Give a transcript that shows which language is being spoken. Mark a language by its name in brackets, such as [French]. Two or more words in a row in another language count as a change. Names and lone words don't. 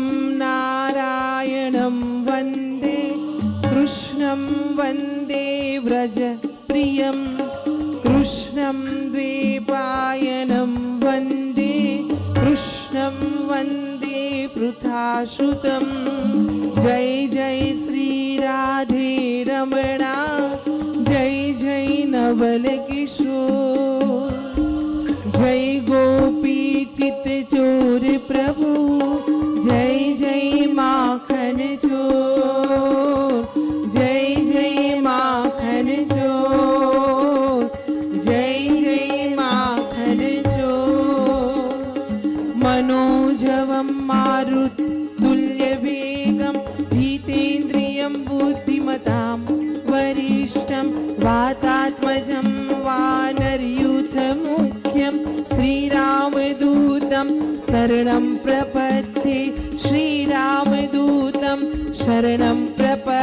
[Sanskrit] नारायणं वन्दे कृष्णं वन्दे व्रजप्रियं कृष्णं द्वैपायनं वन्दे कृष्णं वन्दे पृथासुतं जय [Hindi] जय श्री राधे रमणा जय जय नवल किशोर जय गोपी चित चोर प्रभु जय जय माखन चोर जय जय माखन चोर जय जय माखन चोर [Sanskrit] मनोजवं मारुतुल्यवेगं जितेन्द्रियं बुद्धिमतां वरिष्ठं वातात्मजं वानरयूथमुख्यं श्रीरामदूतं शरणं प्रपद्ये श्रीरामदूतं शरणं प्रपद्ये